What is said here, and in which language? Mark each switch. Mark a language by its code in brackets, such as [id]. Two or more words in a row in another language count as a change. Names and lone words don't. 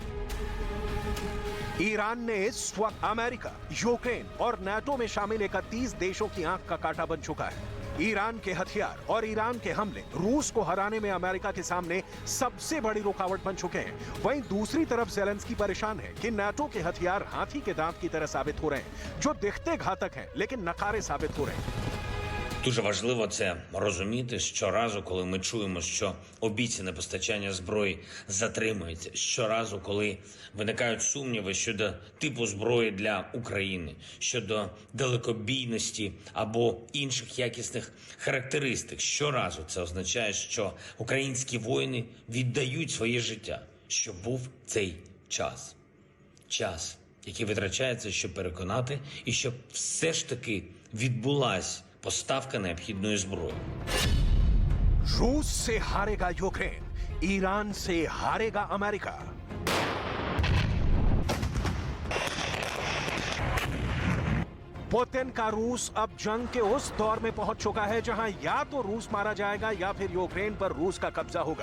[hi] ईरान ने इस वक्त अमेरिका, यूक्रेन और नाटो में शामिल 31 देशों की आंख का कांटा बन चुका है। ईरान के हथियार और ईरान के हमले रूस को हराने में अमेरिका के सामने सबसे बड़ी रुकावट बन चुके हैं। वहीं दूसरी तरफ ज़ेलेंस्की परेशान है कि नाटो के हथियार हाथी के दांत की तरह साबित हो रहे हैं, जो दिखते घातक हैं लेकिन नकारे साबित हो रहे हैं। [uk] Дуже важливо це розуміти щоразу, коли ми чуємо, що обіцяне постачання зброї затримується. Щоразу, коли виникають сумніви щодо типу зброї для України, щодо далекобійності або інших якісних характеристик. Щоразу це означає, що українські воїни віддають своє життя, що був цей час. Час, який витрачається, щоб переконати, і щоб все ж таки відбулась поставка необхідної зброї. [hi] रूस से हारेगा यूक्रेन, ईरान से हारेगा अमेरिका। पुतिन का रूस अब जंग के उस दौर में पहुंच चुका है जहां या तो रूस मारा जाएगा या फिर यूक्रेन पर रूस का कब्जा होगा।